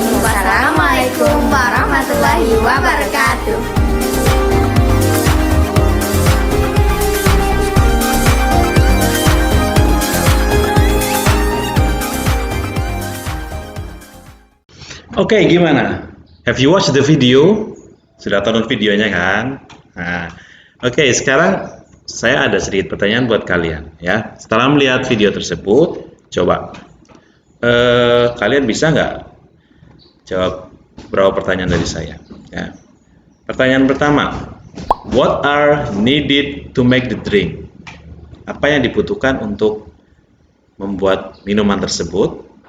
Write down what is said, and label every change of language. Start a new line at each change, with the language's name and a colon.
Arabic: Wassalamualaikum warahmatullahi wabarakatuh.
Indonesian: Oke, gimana?
English: Have you watched the video?
Indonesian: Sudah tonton videonya kan? Nah, oke, sekarang saya ada sedikit pertanyaan buat kalian ya. Setelah melihat video tersebut, coba kalian bisa nggak jawab beberapa pertanyaan dari saya? Ya. Pertanyaan pertama,
English: what are needed to make the drink?
Indonesian: Apa yang dibutuhkan untuk membuat minuman tersebut?